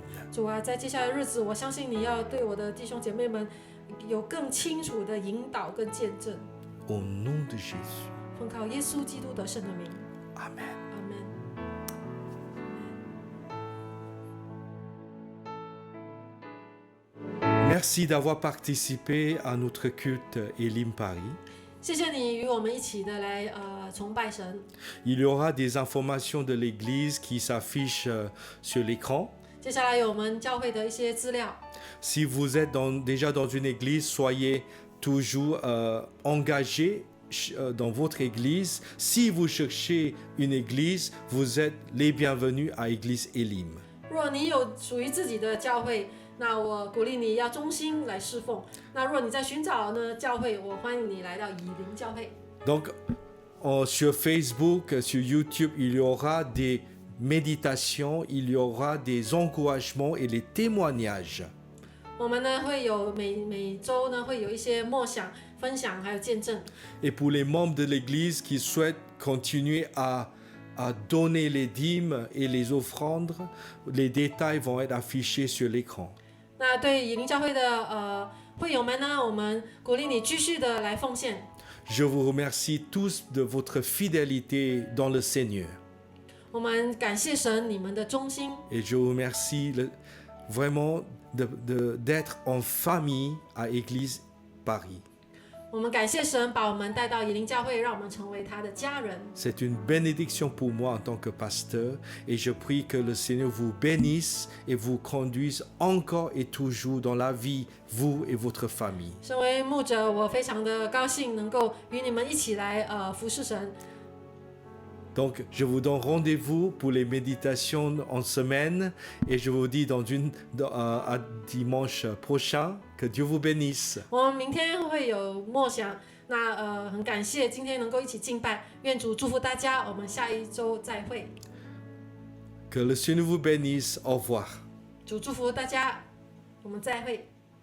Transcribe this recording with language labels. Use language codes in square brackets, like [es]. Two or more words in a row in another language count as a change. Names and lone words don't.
[zh] 主啊，在接下来的日子，我相信你要对我的弟兄姐妹们有更清楚的引导跟见证。 [fr] Au nom de Jésus. [zh] 奉靠耶稣基督得胜的名， [fr] Amen. [zh] 阿门。 [fr] Merci d'avoir participé à notre culte Elim Paris. [zh] 谢谢你与我们一起的来崇拜神。 [fr] Il y aura des informations de l'Église qui s'affichent sur l'écran. [zh] 接下来有我们教会的一些资料。 [fr] Si vous êtes déjà dans une église, soyez toujours engagés dans votre église. Si vous cherchez une église, vous êtes les bienvenus à Église Elim. [zh] 若你有属于自己的教会，那我鼓励你要忠心来侍奉。那若你在寻找呢教会，我欢迎你来到以灵教会。 [fr] Donc, sur Facebook, sur YouTube, il y aura des méditations, il y aura des encouragements et les témoignages. [zh] 我们呢会有每周呢会有一些默想、分享还有见证。 [fr] Et pour les membres de l'église qui souhaitent continuer à donner les dîmes et les offrandes, les détails vont être affichés sur l'écran. [zh] 那对以灵教会的会友们呢，我们鼓励你继续的来奉献。 [fr] Je vous remercie tous de votre fidélité dans le Seigneur. [zh] 我们感谢神你们的忠心， [fr] Et je vous remercie vraiment d'être en famille à Église Paris. [zh] 我们感谢神把我们带到以灵教会，让我们成为他的家人。 [fr] C'est une bénédiction pour moi en tant que pasteur et je prie que le Seigneur vous bénisse et vous conduise encore et toujours dans la vie, vous et votre famille. [zh] 身为牧者，我非常的高兴能够与你们一起来服侍神。 [fr] Donc, je vous donne rendez-vous pour les méditations en semaine et je vous dis à dimanche prochain que Dieu vous bénisse. [zh] 我们明天会有默想，那很感谢今天能够一起敬拜，愿主祝福大家，我们下一周再会。 [fr] Que le Seigneur vous bénisse. Au revoir. [zh] 主祝福大家，我们再会。